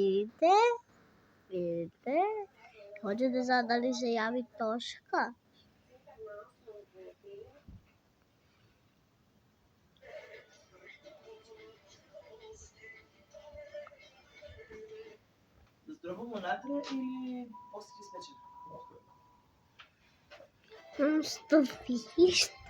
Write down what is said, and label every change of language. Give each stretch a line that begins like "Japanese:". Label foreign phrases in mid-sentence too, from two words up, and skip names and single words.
Serbian: Видите. Hoće da zna da li se javi Тошка.
Macedonian: Да здробам онатре или после ќе спечем?
Russian: Что видишь?